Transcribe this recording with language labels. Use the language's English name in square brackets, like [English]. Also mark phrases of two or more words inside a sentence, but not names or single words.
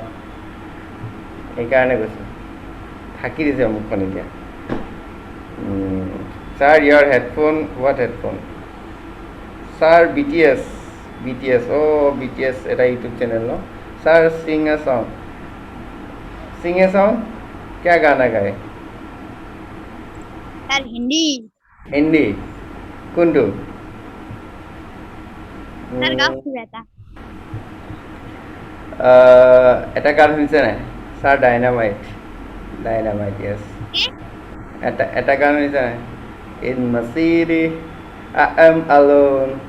[Assamese] সেইকাৰণে কৈছোঁ, থাকি দিছে মুখখন এতিয়া। [English] sir ear headphone, what headphone? [Assamese] ছাৰ BTS, BTS এটা [English] YouTube channel [Assamese] ন? [English] sir sing a song, [Hindi] क्या गाना गाए? [Assamese] স্যার হিন্দি হিন্দী কোনটো? স্যার গাও কিবা এটা এটা গান শুনিছে নাই? [English] sir Dynamite, yes. [Assamese] কি এটা গান শুনিছে নাই? [English] in my city I am alone.